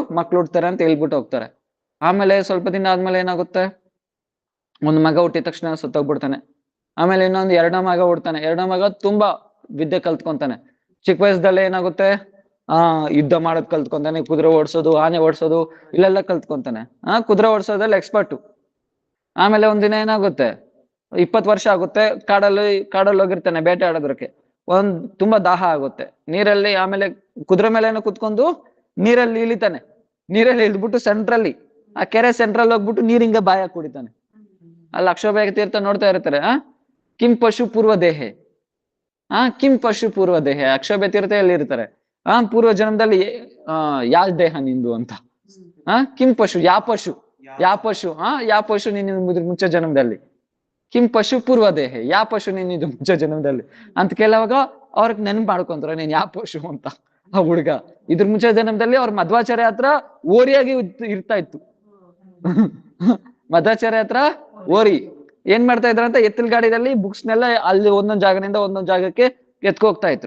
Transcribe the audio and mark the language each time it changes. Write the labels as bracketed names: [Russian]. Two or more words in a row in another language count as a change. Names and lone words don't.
[Kannada] ಮಕ್ಳು ಹುಡ್ತಾರೆ ಅಂತ ಹೇಳ್ಬಿಟ್ಟು ಹೋಗ್ತಾರೆ ಆಮೇಲೆ ಸ್ವಲ್ಪ ದಿನ ಆದ್ಮೇಲೆ ಏನಾಗುತ್ತೆ ಒಂದು ಮಗ ಹುಟ್ಟಿದ ತಕ್ಷಣ ಸತ್ತೋಗ್ಬಿಡ್ತಾನೆ ಆಮೇಲೆ ಇನ್ನೊಂದು ಎರಡನೇ ಮಗ ಹುಡ್ತಾನೆ ಎರಡನೇ ಮಗ ತುಂಬಾ ವಿದ್ಯೆ ಕಲ್ತ್ಕೊಂತಾನೆ ಚಿಕ್ಕ ವಯಸ್ಸದಲ್ಲೇ ಏನಾಗುತ್ತೆ ಯುದ್ಧ ಮಾಡೋದ್ ಕಲ್ತ್ಕೊಂತಾನೆ ಕುದುರೆ ಓಡಿಸೋದು ಆನೆ ಓಡಿಸೋದು ಇಲ್ಲೆಲ್ಲ ಕಲ್ತ್ಕೊಂತಾನೆ ಕುದುರೆ ಓಡಿಸೋದ್ರಲ್ಲಿ ಎಕ್ಸ್ಪರ್ಟು ಆಮೇಲೆ ಒಂದಿನ ಏನಾಗುತ್ತೆ, 20 ವರ್ಷ ಆಗುತ್ತೆ, ಕಾಡಲ್ಲಿ ಹೋಗಿರ್ತಾನೆ ಬೇಟೆ ಆಡೋದಕ್ಕೆ. ತುಂಬಾ ದಾಹ ಆಗುತ್ತೆ ನೀರಲ್ಲಿ. ಆಮೇಲೆ ಕುದುರೆ ಮೇಲೆ ಕುತ್ಕೊಂಡು ನೀರಲ್ಲಿ ಇಳಿತಾನೆ. ನೀರಲ್ಲಿ ಇಳಿದ್ಬಿಟ್ಟು ಸೆಂಟ್ರಲ್ಲಿ, ಆ ಕೆರೆ ಸೆಂಟ್ರಲ್ಲಿ ಹೋಗ್ಬಿಟ್ಟು ನೀರಿಂಗ ಬಾಯ ಕುಡಿತಾನೆ. ಅಲ್ಲಿ ಅಕ್ಷೋಭ್ಯ ತೀರ್ಥ ನೋಡ್ತಾ ಇರ್ತಾರೆ. [Sanskrit] ಕಿಂ ಪಶು ಪೂರ್ವ ದೇಹೆ, ಕಿಂ ಪಶು ಪೂರ್ವ ದೇಹೆ. [Kannada] ಅಕ್ಷೋಭ್ಯ ತೀರ್ಥ ಎಲ್ಲಿ ಇರ್ತಾರೆ? ಪೂರ್ವ ಜನ್ಮದಲ್ಲಿ ಯಾವ ದೇಹ ನಿಂದು ಅಂತ. [Sanskrit] ಕಿಂ ಪಶು, [Kannada] ಯಾ ಪಶು, ಯಾ ಪಶು ನೀನು ಮುಂಚೆ ಜನ್ಮದಲ್ಲಿ. [Sanskrit] ಕಿಂ ಪಶು ಪೂರ್ವ ದೇಹೆ, [Kannada] ಯಾ ಪಶು ನೀನಿದು ಮುಂಚೆ ಜನ್ಮದಲ್ಲಿ ಅಂತ ಕೇಳುವಾಗ ಅವ್ರಿಗೆ ನೆನ್ಪು ಮಾಡ್ಕೊಂತಾರೆ ನೀನ್ ಯಾ ಪಶು ಅಂತ. ಆ ಹುಡುಗ ಇದ್ರ ಮುಂಚೆ ಜನ್ಮದಲ್ಲಿ ಅವ್ರ ಮಧ್ವಾಚಾರ್ಯ ಹತ್ರ ಓರಿಯಾಗಿ ಇರ್ತಾ ಇತ್ತು. ಮಧ್ವಾಚಾರ್ಯ ಹತ್ರ ಓರಿ ಏನ್ ಮಾಡ್ತಾ ಇದ್ರಂತ, ಎತ್ತಿನ ಗಾಡಿದಲ್ಲಿ ಬುಕ್ಸ್ನೆಲ್ಲ ಅಲ್ಲಿ ಒಂದೊಂದ್ ಜಾಗದಿಂದ ಒಂದೊಂದ್ ಜಾಗಕ್ಕೆ ಎತ್ಕೋಗ್ತಾ ಇದ್ರು.